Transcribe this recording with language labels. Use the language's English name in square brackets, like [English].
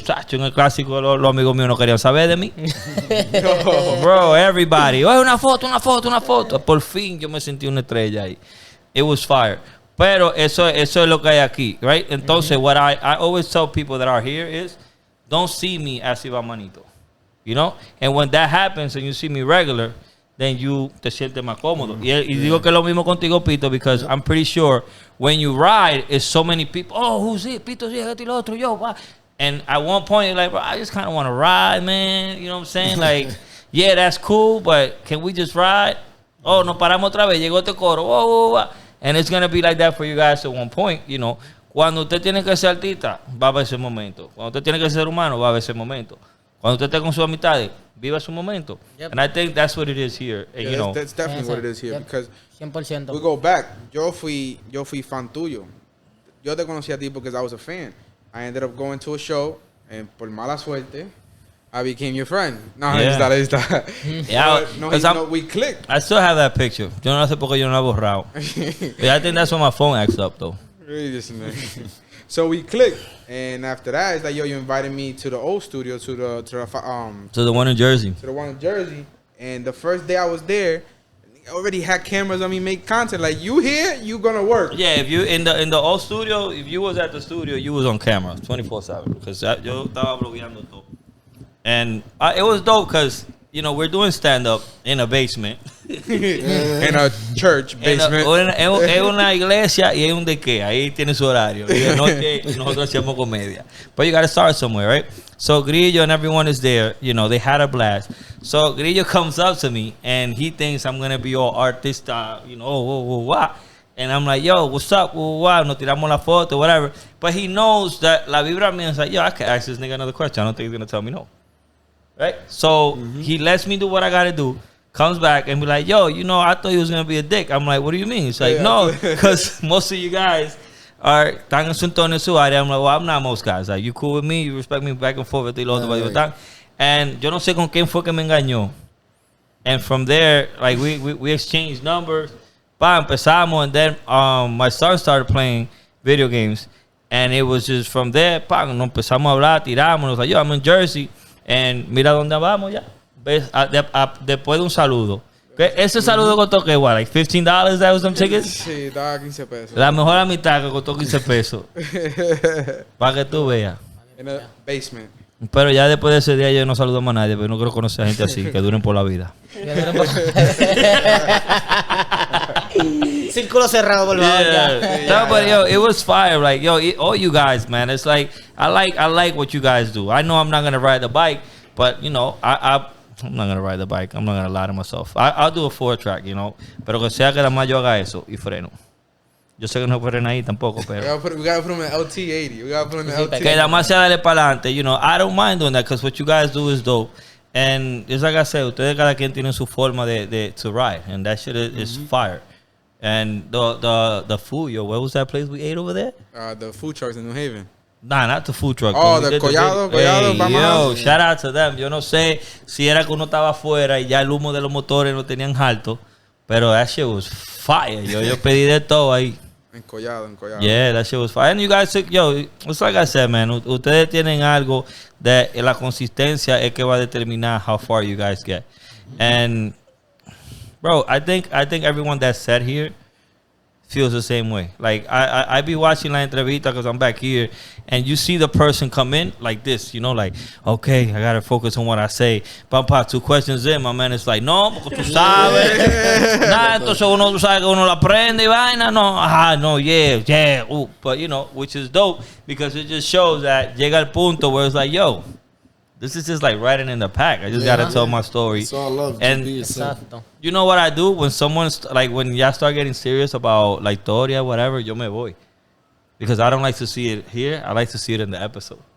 [Spanish] Sacho, en el clásico los amigos míos no querían saber de mí. Bro, everybody. Oye, una foto. Por fin yo me sentí una estrella ahí. [English] It was fire. [Spanish] Pero eso es lo que hay aquí, [English] right? Entonces, what I always tell people that are here is, don't see me as IVANMANITO, you know? And when that happens and you see me regular, then you [Spanish] te sientes más cómodo. Y digo que es lo mismo contigo, Pito, [English] because I'm pretty sure when you ride, it's so many people, oh, who's it? [Spanish] Pito, sí, este y lo otro, yo, va. [English] And at one point, you're like, bro, I just kind of want to ride, man. You know what I'm saying? Like, yeah, that's cool, but can we just ride? [Spanish] Oh, nos paramos otra vez, llegó este coro, oh. [English] And it's going to be like that for you guys at one point, you know. [Spanish] Cuando usted tiene que ser artista, va a haber ese momento. Cuando usted tiene que ser humano, va a haber ese momento. Cuando usted esté con sus amistades, viva su momento. [English] Yep. And I think that's what it is here. Yeah, you know. that's definitely what it is here. Yep. Because 100%. we go back. [Spanish] Yo fui fan tuyo. Yo te conocí a ti [English] because I was a fan. I ended up going to a show, and [Spanish] por mala suerte, [English] I became your friend. No, Yeah. Yeah, no, we clicked. I still have that picture. [Spanish] Yo no sé por qué yo no la he borrado. [English] But I think that's when my phone acts up, though. Really just so we clicked, and after that, it's like, yo, you invited me to the old studio, to the one in Jersey. the one in Jersey, and the first day I was there, I already had cameras on me, make content. Like, you here, you gonna work. Yeah, if you in the old studio, if you was at the studio, you was on camera 24/7 because [Spanish] yo estaba blogueando todo. [English] And it was dope because, you know, we're doing stand-up in a basement. In a church basement. [Spanish] En una iglesia y en un de qué. Ahí tiene su horario. Y de noche nosotros hacemos comedia. [English] But you got to start somewhere, right? So Grillo and everyone is there. You know, they had a blast. So Grillo comes up to me and he thinks I'm going to be all artista, you know, And I'm like, yo, what's up? [Spanish] Nos tiramos la foto, [English] whatever. But he knows that [Spanish] la vibra mía [English] is like, yo, I can ask this nigga another question. I don't think he's going to tell me no. Right? So he lets me do what I got to do. Comes back and be like, yo, you know, I thought he was going to be a dick. I'm like, what do you mean? It's like, no, because most of you guys are [Spanish] tan en su entorno en su área. [English] I'm like, well, I'm not most guys. Like, you cool with me? You respect me back and forth. [Spanish] And yo no sé con quién fue que me engañó. [English] And from there, like, we exchanged numbers. [Spanish] Empezamos, [English] and then my son started playing video games. And it was just from there, [Spanish] nos empezamos a hablar, tiramos. [English] Like, yo, I'm in Jersey. [Spanish] And mira dónde vamos ya. Después de un saludo. Ese saludo costó que igual, [English] like $15, that was some tickets. [Spanish] Sí, daba 15 pesos. La mejor amistad que costó 15 pesos. Para que tú veas. [English] In a basement. [Spanish] Pero ya después de ese día yo no saludo más a nadie, pero no quiero conocer a gente así, que duren por la vida. Círculo cerrado, por favor. [English] No, but yo, it was fire. Like, yo, all you guys, man. It's like I like what you guys do. I know I'm not gonna ride the bike, but you know, I'm not gonna ride the bike. I'm not gonna lie to myself. I'll do a 4-track, you know. [Spanish] Pero que sea que nada más yo haga eso y freno. Yo sé que no frena ahí tampoco, pero [English] We gotta put him in LT80. We gotta put him in LT80. [Spanish] que nada más sea darle para adelante. [English] You know, I don't mind doing that because what you guys do is dope. And it's like I said, [Spanish] ustedes cada quien tiene su forma [English] to ride, and that shit is fire. And the food, yo, what was that place we ate over there? The food trucks in New Haven. Nah, not the food truck. Oh, the Collado, Hey, [Spanish] vamos. [English] yo, shout out to them. [Spanish] Yo no sé si era que uno estaba afuera y ya el humo de los motores no tenían alto, pero [English] that shit was fire. [Spanish] Yo pedí de todo ahí. En Collado. [English] Yeah, that shit was fire. And you guys took, yo, it's like I said, man, [Spanish] ustedes tienen algo de la consistencia es que va a determinar [English] how far you guys get. And bro, I think everyone that's said here feels the same way. Like I be watching [Spanish] la entrevista [English] because I'm back here, and you see the person come in like this, you know, like, okay, I gotta focus on what I say. Pampa, 2 questions in, my man is like, no, [Spanish] porque tú sabes. Nah, entonces uno, tú sabes que uno la prende y vaina. [English] No, yeah. But you know, which is dope because it just shows that [Spanish] llega al punto [English] where it's like, yo, this is just like riding in the pack. I just gotta tell my story. It's all love. And you know what I do when someone's like, when y'all start getting serious about like teoria, whatever, [Spanish] yo me voy, [English] because I don't like to see it here. I like to see it in the episode.